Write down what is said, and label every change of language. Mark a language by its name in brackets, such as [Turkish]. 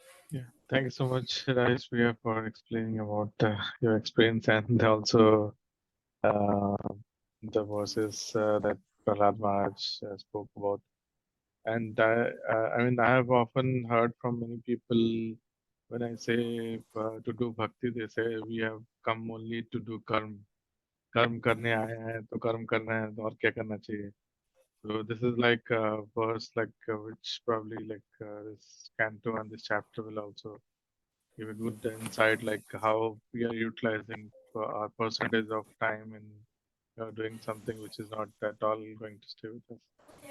[English] Yeah, thank you so much, Raj, for explaining about your experience and also uh, the verses that Prahlad Maharaj spoke about. And I mean, I have often heard from many people when I say to do bhakti, they say we have come only to do karma. [Hindi] कर्म करने आए हैं तो कर्म करना है तो और क्या करना चाहिए. [English] So this is like a verse which probably this canto and this chapter will also give a good insight like how we are utilizing our percentage of time in doing something which is not at all going to stay with us.